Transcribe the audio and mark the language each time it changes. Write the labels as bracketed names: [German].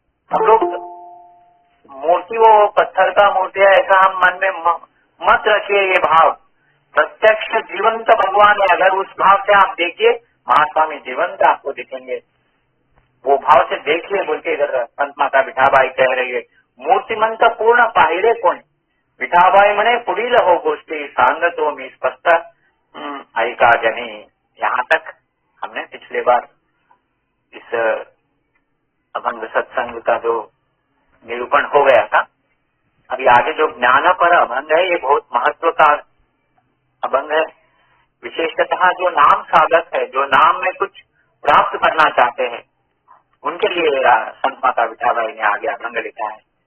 [Hindi] हम लोग मूर्ति वो पत्थर का मूर्ति है ऐसा हम मन में मत रखिए। ये भाव प्रत्यक्ष जीवंत भगवान है, अगर उस भाव से आप देखिए महास्वामी जीवंत आपको दिखेंगे, वो भाव से देखिए बोल के इधर संत माता विठाबाई कह रही है। [Marathi] मूर्तिमंत पूर्ण पाहिरे कोण, विठाबाई मने पुढील हो गोष्टी सांगतो मी स्पष्ट ऐका जनी। [Hindi] यहाँ तक हमने पिछले बार इस अभंग सत्संग का जो निरूपण हो गया था। अभी आगे जो ज्ञान पर अभंग है ये बहुत महत्व का अभंग है। विशेषतः जो नाम साधक है, जो नाम में कुछ प्राप्त करना चाहते हैं, उनके लिए संत माता विठाबाई ने आगे अभंग लिखा है।